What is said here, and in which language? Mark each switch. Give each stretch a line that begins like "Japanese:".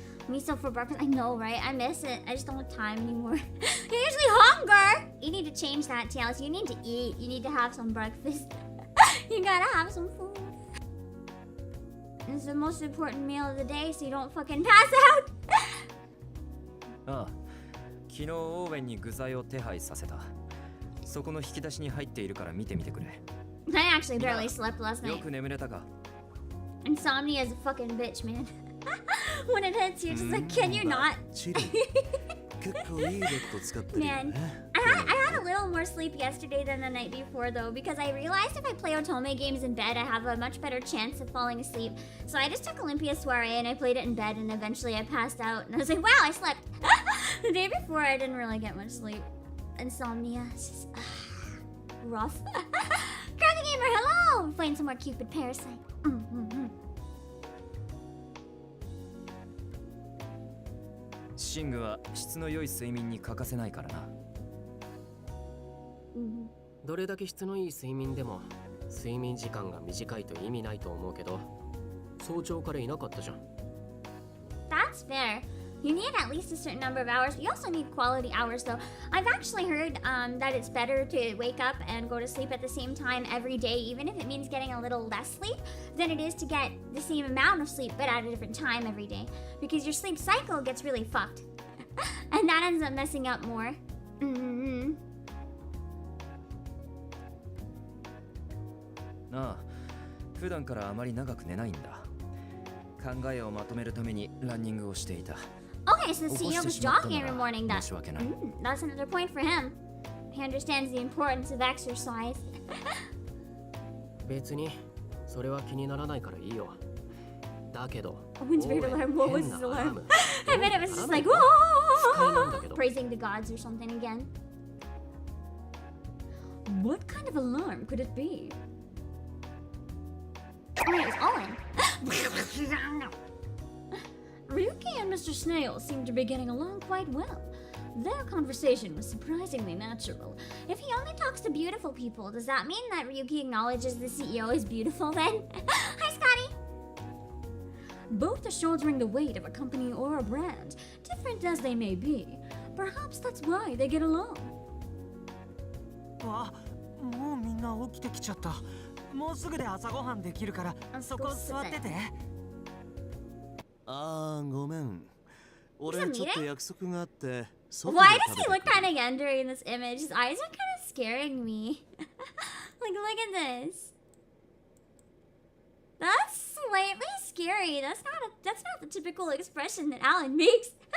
English: Miso for breakfast, I know, right? I miss it. I just don't have time anymore. You're usually hunger. You need to change that, TLS. You need to eat. You need to have some breakfast. You gotta have some food. It's the most important meal of the day, so you don't fucking pass out.
Japanese: ああ、昨日オーウェンに具材を手配させた。そこの引き出しに入っているから見てみてくれ。
English: I actually barely slept last
Japanese: よ
English: night.
Japanese: く眠れたか。
English: Insomnia is a fucking bitch, man. When it hits, you're just like, can you not? Man, I had a little more sleep yesterday than the night before though, because I realized if I play Otome games in bed, I have a much better chance of falling asleep. So I just took Olympia Soiree and I played it in bed, and eventually I passed out and I was like, wow, I slept. The day before I didn't really get much sleep. Insomnia, it's just rough. Crazy Gamer, hello! We're playing some more Cupid Parasite.
Japanese: 寝具は質の良い睡眠に欠かせないからな。どれだけ質のいい睡眠でも睡眠時間が短いと意味ないと思うけど、早朝からいなかったじゃん。
English: That's fair. You need at least a certain number of hours. You also need quality hours, though. I've actually heard that it's better to wake up and go to sleep at the same time every day, even if it means getting a little less sleep, than it is to get the same amount of sleep but at a different time every day. Because your sleep cycle gets really fucked. And that ends up messing up more. Mm-hmm.
Japanese: ああ、普段からあまり長く寝ないんだ。考えをまとめるためにランニングをしていた。
English: Okay, so the CEO was jogging every morning. That's another point for him. He understands the importance of exercise.
Japanese: 別にそれは気にならないからいいよ。だけど、
English: Owen's weird alarm. What was his alarm? I bet it was just like, whoa! Praising the gods or something again. What kind of alarm could it be? Oh, it was Owen. Ryuki and Mr. Snail seemed to be getting along quite well. Their conversation was surprisingly natural. If he only talks to beautiful people, does that mean that Ryuki acknowledges the CEO is beautiful then? Hi, Scotty! Both are shouldering the weight of a company or a brand, different as they may be. Perhaps that's why they get along.
Japanese: わ、もうみんな起きてきちゃった。もうすぐで朝ごはんできるから、そこ座ってて。ああ、ごめん。俺ちょっと約束があって。
English: Why does he look kind of young during this image? His eyes are kind of scaring me. Like, look at this. That's slightly scary. That's not the typical expression that Alan makes.